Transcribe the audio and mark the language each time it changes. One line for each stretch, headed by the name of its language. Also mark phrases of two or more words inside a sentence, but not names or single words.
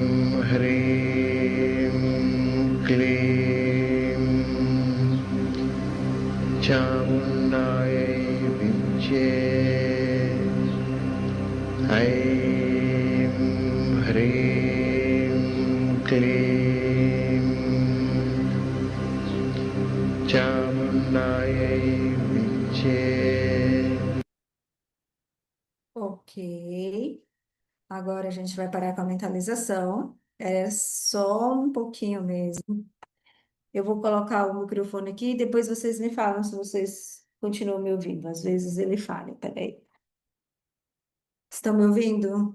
Sanskrit: ह्रीं क्लीं चामुण्डायै विद्ये ऐं ह्रीं क्लीं चामुण्डायै विद्ये
Portuguese: Ok. Agora a gente vai parar com a mentalização. É só um pouquinho mesmo. Eu vou colocar o microfone aqui e depois vocês me falam se vocês continuam me ouvindo. Às vezes ele falha. Peraí. Estão me ouvindo?